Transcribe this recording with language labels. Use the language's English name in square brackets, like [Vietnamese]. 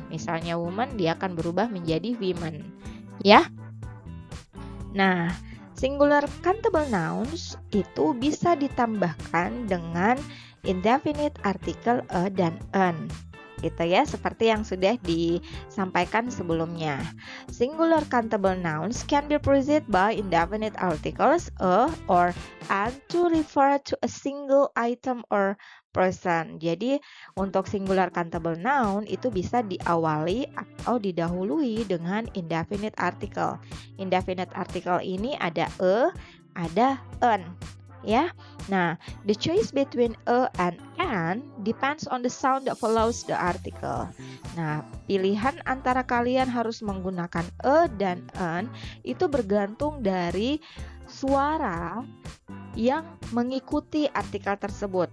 [Indonesian] Misalnya woman, dia akan berubah menjadi women. Ya. Nah, singular countable nouns itu bisa ditambahkan dengan indefinite artikel a dan an. gitu ya, seperti yang sudah disampaikan sebelumnya. [English] Singular countable nouns can be preceded by indefinite articles a or an to refer to a single item or person. [Indonesian] Jadi untuk singular countable noun itu bisa diawali atau didahului dengan indefinite article. Indefinite article ini ada ada an. [English] Ya, nah, the choice between a and an depends on the sound that follows the article. [Indonesian] Nah, pilihan antara kalian harus menggunakan a dan an itu bergantung dari suara yang mengikuti artikel tersebut.